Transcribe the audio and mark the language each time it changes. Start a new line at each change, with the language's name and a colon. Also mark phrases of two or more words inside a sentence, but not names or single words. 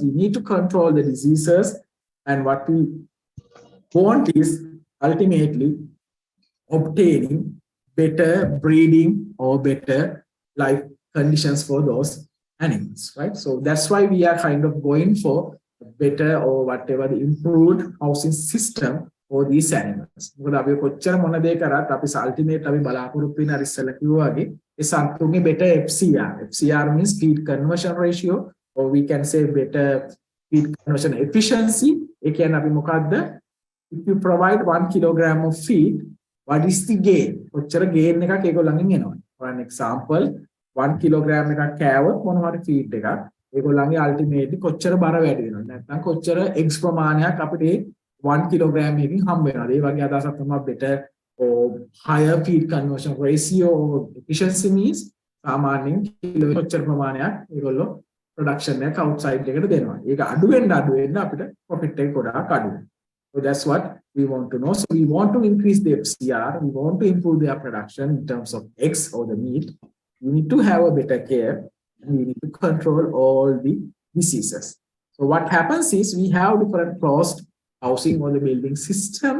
English: We need to control the diseases, and what we want is ultimately obtaining better breeding or better life conditions for those animals, right? So that's why we are kind of going for better or whatever the improved housing system for these animals.
Sinhala: මොකද අපි කොච්චර මොන දේ කරත් අපි ultimate අපි බලාපොරොත්තු වෙන ඉස්සෙල්ලා කිව්වා වගේ ඒ සතුන්ගේ
English: better FCR. FCR means feed conversion ratio, or we can say better feed conversion efficiency.
Sinhala: ඒ කියන්නේ අපි මොකද්ද?
English: If you provide 1 kilogram of feed, what is the gain?
Sinhala: කොච්චර gain එකක් ඒගොල්ලන්ගෙන් එනවා.
English: For an example,
Sinhala: 1 kilogram එකක් කෑවොත් මොන හරි feed එකක් ඒගොල්ලන්ගේ ultimately කොච්චර බර වැඩි වෙනවද? නැත්නම් කොච්චර eggs ප්‍රමාණයක් අපිට 1 kilogram එකකින් හම්බ වෙනවද? ඒ වගේ අදහසක් තමයි
English: better or higher feed conversion ratio or efficiency means
Sinhala: සාමාන්‍යයෙන් කිලෝ කොච්චර ප්‍රමාණයක් ඒගොල්ලෝ production එක outside එකට දෙනවා. ඒක අඩු වෙන්න අපිට profit එක ගොඩාක් අඩු වෙනවා.
English: So that's what we want to know. So we want to increase the FCR. We want to improve their production in terms of eggs or the meat. We need to have a better care, and we need to control all the diseases. So what happens is we have different closed housing or the building systems.